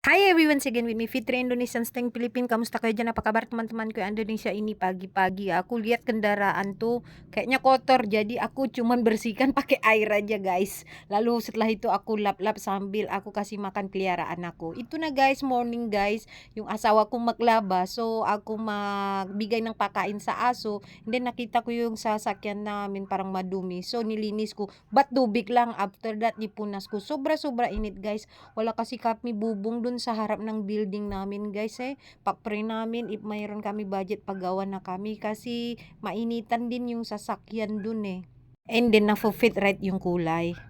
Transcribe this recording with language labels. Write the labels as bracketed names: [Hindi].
[English] Hi everyone, once again with me, Fitri Indonesian Steng Philippine. [Filipino] Kamusta kayo dyan? [Indonesian] Apa kabar teman-teman ko yang Indonesia ini pagi-pagi? Aku lihat kendaraan tuh kayaknya kotor, jadi aku cuman bersihkan pakai air aja guys. Lalu setelah itu aku lap-lap sambil aku kasih makan peliharaan aku. [Filipino] Itu na guys, morning guys, yung asawa ko maglaba. So ako magbigay ng pakain sa aso. And then nakita ko yung sasakyan namin parang madumi. So nilinis ko, but tubig lang. After that, nipunas ko. Sobra-sobra init guys. Wala kasi kami bubong dun sa harap ng building namin guys pa-pray namin if mayroon kami budget paggawa na kami kasi mainitan din yung sasakyan dun and then na-fit right yung kulay.